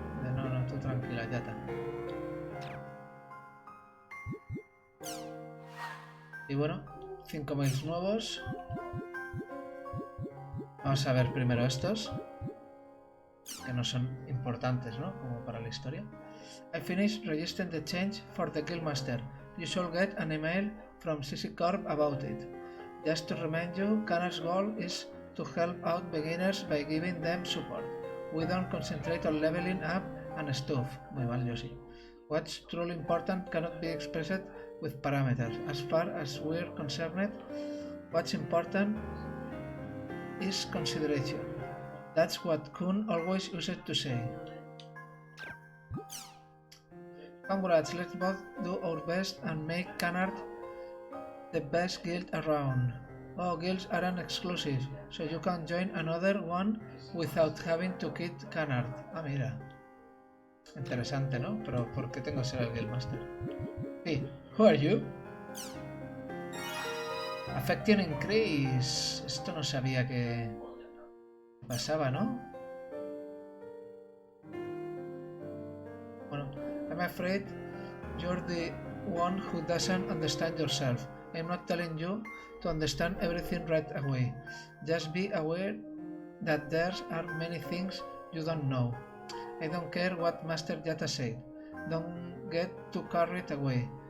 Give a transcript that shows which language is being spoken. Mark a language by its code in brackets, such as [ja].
[es] No, tú tranquila, Yata. Y bueno, 5 mails nuevos. Vamos a ver primero estos. que no son importantes, ¿no? Como para la historia. [en] I finished registering the change for the Guildmaster. You shall get an email from CC Corp about it. Just to remind you, Canard's goal is to help out beginners by giving them support. We don't concentrate on leveling up and stuff. [es] Muy mal, yo sí. [en] What's truly important cannot be expressed with parameters. As far as we're concerned, what's important is consideration. That's what Kun always used to say. Congrats, let's both do our best and make Canard the best guild around. Oh, guilds aren't exclusive, so you can join another one without having to quit Canard. [es] Ah, mira. Interesante, ¿no? Pero ¿por qué tengo que ser el Guildmaster? [en] Hey, who are you? Affection increase. [es] Esto no sabía que pasaba, ¿no? [en] Bueno, I'm afraid you're the one who doesn't understand yourself. I'm not telling you to understand everything right away. Just be aware that there are many things you don't know. I don't care what Master Yata said. Don't get too carried away.